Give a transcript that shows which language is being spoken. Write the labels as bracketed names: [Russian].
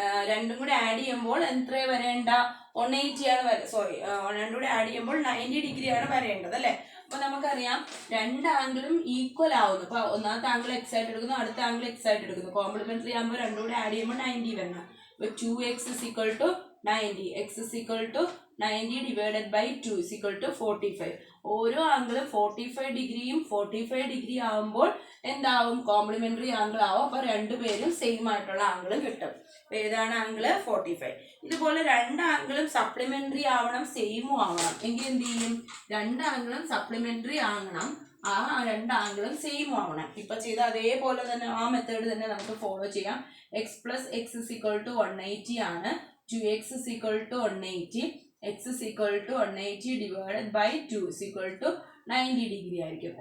[Malayalam] രണ്ടും കൂടെ ആഡ് ചെയ്യുമ്പോൾ എത്ര വരേണ്ട? 180 ആണ് രണ്ടും കൂടെ ആഡ് ചെയ്യുമ്പോൾ 90 ഡിഗ്രിയാണ് വരേണ്ടത് അല്ലേ? അപ്പോൾ നമുക്കറിയാം രണ്ട് ആംഗിളും ഈക്വൽ ആവുന്നു. അപ്പോൾ ഒന്നാമത്തെ ആംഗിൾ എക്സ് ആയിട്ട് എടുക്കുന്നു, അടുത്ത ആംഗിൾ എക്സ് ആയിട്ട് എടുക്കുന്നു. കോംപ്ലിമെൻ്ററി ആകുമ്പോൾ രണ്ടും കൂടെ ആഡ് ചെയ്യുമ്പോൾ 90 വരണം. അപ്പോൾ [English] 2x is equal to 90. x is equal to 90 divided by 2 is equal to 45. [Malayalam] ഓരോ ആംഗിളും 45 ഡിഗ്രിയും 45 ഡിഗ്രി ആവുമ്പോൾ എന്താവും? കോംപ്ലിമെൻ്ററി ആംഗിൾ ആവും. അപ്പോൾ രണ്ടുപേരും സെയിം ആയിട്ടുള്ള ആംഗിളും കിട്ടും. അപ്പോൾ ഏതാണ് ആംഗിള്? 45. ഇതുപോലെ രണ്ട് ആംഗിളും സപ്ലിമെൻ്ററി ആവണം, സെയിമും ആവണം. എങ്കിൽ എന്ത് ചെയ്യും? രണ്ട് ആംഗിളും സപ്ലിമെൻ്ററി ആകണം, ആ രണ്ട് ആംഗിളും സെയിം ആവണം. ഇപ്പം ചെയ്ത അതേപോലെ തന്നെ ആ മെത്തേഡ് തന്നെ നമുക്ക് ഫോളോ ചെയ്യാം. [English] x plus x is equal to 180 [Malayalam] ആണ്. [English] 2x is equal to 180. x is equal to 180 divided by 2 is equal to 90 [Malayalam] degree ആയിരിക്കും.